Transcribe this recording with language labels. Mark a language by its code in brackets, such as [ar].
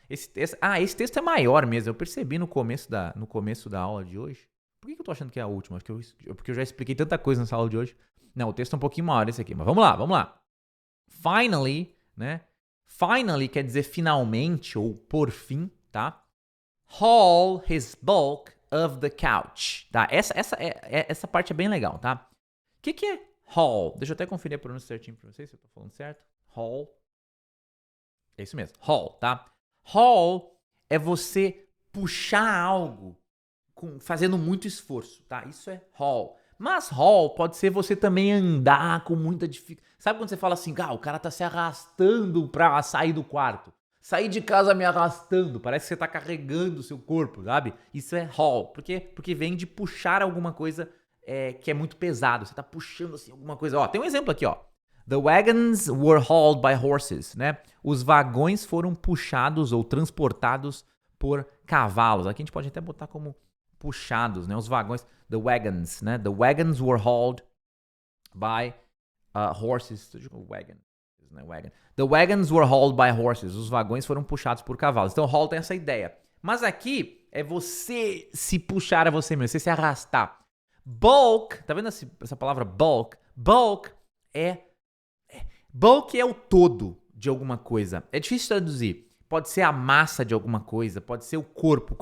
[pt] Esse texto é maior mesmo. Eu percebi no começo da aula de hoje. Por que eu tô achando que é a última? Porque eu já expliquei tanta coisa nessa aula de hoje. Não, o texto é um pouquinho maior esse aqui, mas vamos lá. Finally, né? Finally quer dizer finalmente ou por fim, tá? [en] Haul his bulk of the couch, tá? [pt] Essa parte é bem legal, tá? O que é haul? Deixa eu até conferir a pronúncia certinho pra vocês, se eu tô falando certo. Haul. É isso mesmo, haul, tá? Haul é você puxar algo fazendo muito esforço, tá? Isso é haul. Mas haul pode ser você também andar com muita dificuldade. Sabe quando você fala assim, o cara tá se arrastando pra sair do quarto? Sair de casa me arrastando, parece que você tá carregando o seu corpo, sabe? Isso é haul. Por quê? Porque vem de puxar alguma coisa que é muito pesado. Você tá puxando assim alguma coisa. Ó, tem um exemplo aqui, ó. [en] The wagons were hauled by horses, né? [pt] Os vagões foram puxados ou transportados por cavalos. Aqui a gente pode até botar como puxados, né? Os vagões, [en] the wagons, [pt] né? [en] The wagons were hauled by horses. Wagon, né? Wagon. The wagons were hauled by horses. [pt] Os vagões foram puxados por cavalos. Então, haul tem essa ideia. Mas aqui é você se puxar a você mesmo, você se arrastar. Bulk, tá vendo essa palavra bulk? Bulk é o todo de alguma coisa. É difícil traduzir. Pode ser a massa de alguma coisa, pode ser o corpo.